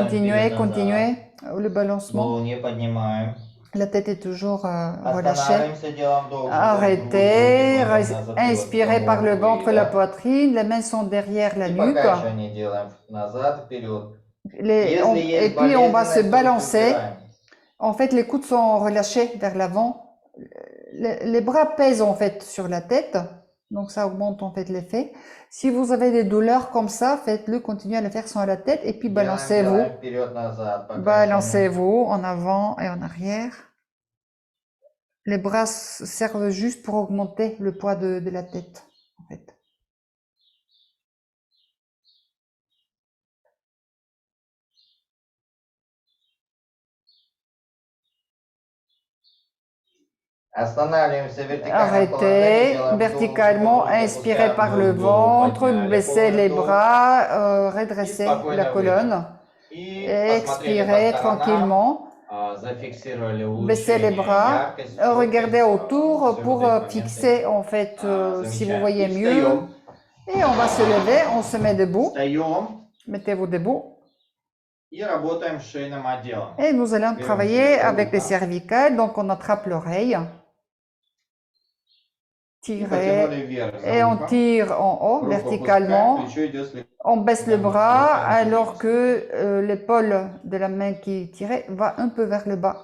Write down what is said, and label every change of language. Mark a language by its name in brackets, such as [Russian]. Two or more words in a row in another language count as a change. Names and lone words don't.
[French] Continuez, [Russian] вперед, назад. [French] continuez. Le balancement. [Russian] Голову не поднимаем. [French] La tête est toujours relâchée. [Russian] Останавливаемся, делаем вдох. [French] Arrêtez. [Russian] живот вдруг назад, [French] Inspirez par le [Russian] голову [French] ventre, la [Russian] вверх. [French] poitrine. Les mains sont derrière la [Russian] И [French] nuque. [Russian] покачивание делаем назад, вперед. [French] Et puis on va se balancer. [Russian] упираем. [French] En fait, les coudes sont relâchés vers l'avant. Les bras pèsent en fait sur la tête. Donc ça augmente en fait l'effet. Si vous avez des douleurs comme ça, faites-le, continuez à le faire sans la tête et puis balancez-vous. [Russian] Делаем вперед, назад, покачивание. [French] Balancez-vous en avant et en arrière. Les bras servent juste pour augmenter le poids de la tête, en fait. [Russian] Останавливаемся вертикально. [French] Arrêtez verticalement, inspirez par le ventre, baissez les bras, redressez la colonne. Expirez tranquillement, baissez les bras, regardez autour pour fixer en fait si vous voyez mieux. Et on va se lever, on se met debout. Mettez-vous debout. [Russian] И работаем с шейным отделом. [French] Et nous allons travailler avec les cervicales, donc on attrape l'oreille. tirer et on tire en haut verticalement. On baisse le bras alors que l'épaule de la main qui tirait va un peu vers le bas.